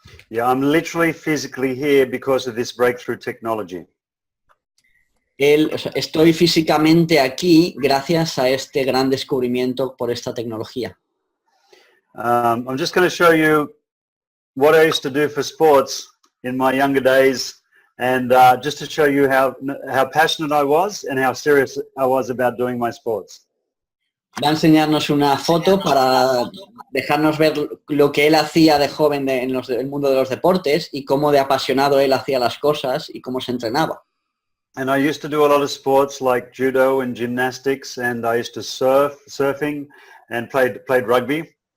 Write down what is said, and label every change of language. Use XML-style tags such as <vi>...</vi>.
<en>Yeah, I'm literally physically here because of this breakthrough technology.</en> <es>Estoy físicamente aquí gracias a este gran descubrimiento por esta tecnología.</es> <en>I'm just going to show you what I used to do for sports in my younger days, and just to show you how passionate I was and how serious I was about doing my sports.</en> <es>Va a enseñarnos una foto para dejarnos ver lo que él hacía de joven en el mundo de los deportes y cómo de apasionado él hacía las cosas y cómo se entrenaba.</es> <en>And I used to do a lot of sports like judo and gymnastics, and I used to surfing and played rugby.</en>